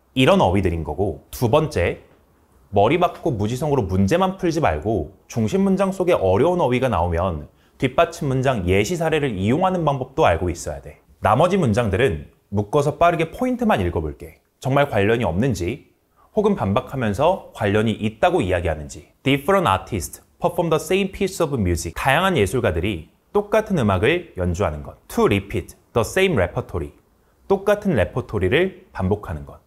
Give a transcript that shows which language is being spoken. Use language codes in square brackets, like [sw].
[ko] 이런 어휘들인 거고, 두 번째, 머리 박고 무지성으로 문제만 풀지 말고 중심 문장 속에 어려운 어휘가 나오면 뒷받침 문장 예시 사례를 이용하는 방법도 알고 있어야 돼. 나머지 문장들은 묶어서 빠르게 포인트만 읽어볼게. 정말 관련이 없는지 혹은 반박하면서 관련이 있다고 이야기하는지. [en] Different artists perform the same piece of music. [ko] 다양한 예술가들이 똑같은 음악을 연주하는 것. [en] To repeat the same repertory. [ko] 똑같은 레퍼토리를 반복하는 것.